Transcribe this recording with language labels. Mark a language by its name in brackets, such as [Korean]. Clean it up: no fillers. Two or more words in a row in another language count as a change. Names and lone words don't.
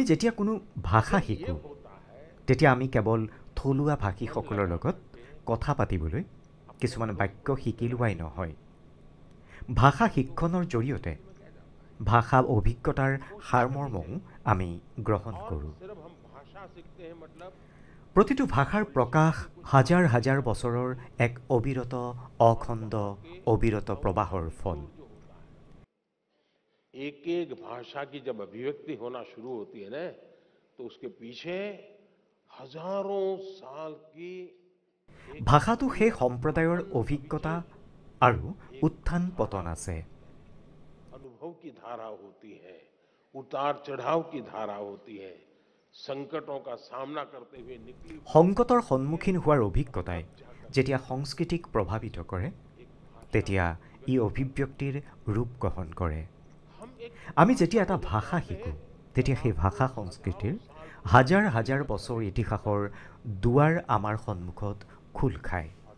[Assamese] যেতিয়া কোনো ভাষা শিকো তেতিয়া আমি কেৱল থলুৱা ভাষীসকলৰ লগত কথা পাতিবলৈ কিছুমান বাক্য শিকি লোৱাই নহয় ভাষা শিক্ষণৰ জৰিয়তে ভাষা অভিজ্ঞতাৰ সাৰমৰ্মও আমি গ্ৰহণ কৰোঁ প্ৰতিটো ভাষাৰ প্ৰকাশ হাজাৰ হাজাৰ বছৰৰ এক অবিৰত অখণ্ড অবিৰত প্ৰবাহৰ ফল [Hindi] एक एक भाषा की जब अभिव्यक्ति होना शुरू होती है ना तो उसके पीछे हजारों साल की [Assamese] ভাষাটো সেই সম্প্ৰদায়ৰ অভিজ্ঞতা আৰু উত্থান পতন আছে [Hindi] अनुभव की धारा होती है उतार चढ़ाव की धारा होती है संकटों का सामना करते हुए निकली [Assamese] সংকটৰ সন্মুখীন হোৱাৰ অভিজ্ঞতাই যেতিয়া সংস্কৃতিক প্ৰভাৱিত কৰে তেতিয়া ই অভিব্যক্তিৰ ৰূপ গ্ৰহণ কৰে আমি যেতিয়া এটা ভাষা শিকোঁ তেতিয়া সেই ভাষা সংস্কৃতিৰ হাজাৰ হাজাৰ বছৰ ইতিহাসৰ দুৱাৰ আমাৰ সন্মুখত খোল খায়